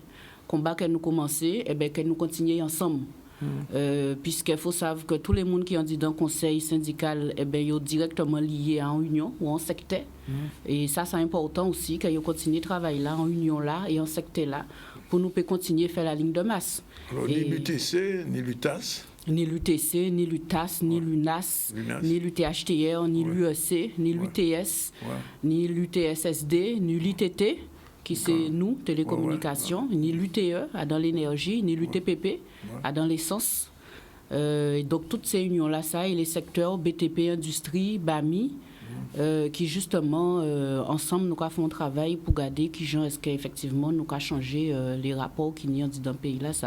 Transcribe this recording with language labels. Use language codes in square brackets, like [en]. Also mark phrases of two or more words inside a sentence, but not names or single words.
[fr] Combat que nous commençons, et bien que nous continuions ensemble. Puisqu'il faut savoir que tous les gens qui ont dit dans le conseil syndical, eh bien, ils sont directement liés à une union ou en secteur. Et ça, c'est important aussi, qu'ils continuent de travailler là, en union là et en secteur là, pour nous continuer à faire la ligne de masse. Alors, ni l'UTC, ni l'UTAS. Ni l'UTC, ni l'UTAS, ni l'UNAS, ni l'UTHTR, ni l'UEC, ni l'UTS, ni l'UTSSD, ni l'ITT, qui c'est nous, télécommunications, ni l'UTE, dans l'énergie, ni l'UTPP, dans l'essence. Donc, toutes ces unions-là, ça, et les secteurs BTP, industrie, BAMI, qui justement, ensemble, nous avons fait un travail pour garder qui est-ce qu'effectivement, nous avons changé les rapports qui n'y ont dit dans le pays-là, ça.